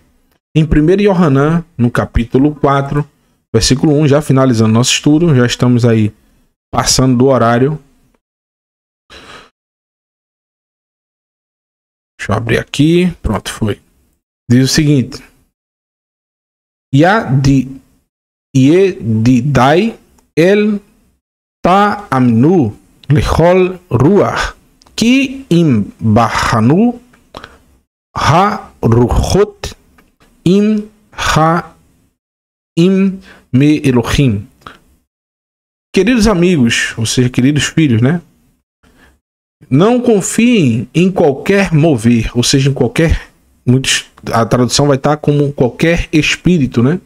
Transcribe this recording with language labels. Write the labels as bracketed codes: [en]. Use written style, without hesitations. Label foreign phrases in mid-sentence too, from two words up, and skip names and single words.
[pt] Em 1 Yohanan, no capítulo 4, versículo 1, já finalizando nosso estudo, já estamos aí passando do horário. Deixa eu abrir aqui. Pronto, foi. Diz o seguinte. [he] ידידיי אל תאמינו לכל רוח כי אם בחנו הרוחות אם מ אלוהים. [pt] Queridos amigos, ou seja, queridos filhos, né? Não confiem em qualquer mover, ou seja, em qualquer... a tradução vai estar como qualquer espírito, né?